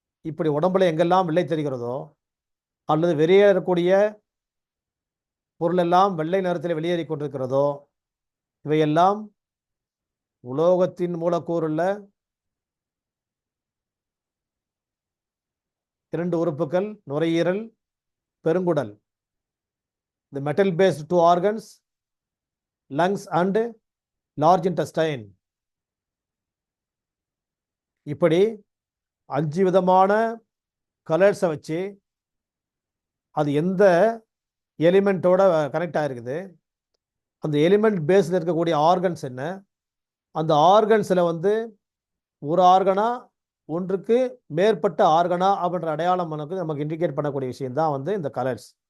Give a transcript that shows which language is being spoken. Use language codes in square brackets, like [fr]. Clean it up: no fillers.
[ta] இப்படி உடம்புல எங்கெல்லாம் வெள்ளை தெரிகிறதோ அல்லது வெளியேறக்கூடிய பொருள் எல்லாம் வெள்ளை நிறத்தில் வெளியேறி கொண்டிருக்கிறதோ இவையெல்லாம் உலோகத்தின் மூலக்கூறுள்ள 2 உறுப்புகள், நுரையீரல், பெருங்குடல். [en] The metal based 2 organs, lungs and large intestine. [ta] இப்படி 5 விதமான கலர்ஸை வச்சு அது எந்த எலிமெண்ட்டோட கனெக்ட் ஆகிருக்குது, அந்த எலிமெண்ட் பேஸில் இருக்கக்கூடிய ஆர்கன்ஸ் என்ன, அந்த ஆர்கன்ஸில் வந்து ஒரு ஆர்கனா ஒன்றுக்கு மேற்பட்ட ஆர்கனா அப்படின்ற அடையாளம் நமக்கு இண்டிகேட் பண்ணக்கூடிய விஷயம் தான் வந்து இந்த கலர்ஸ்.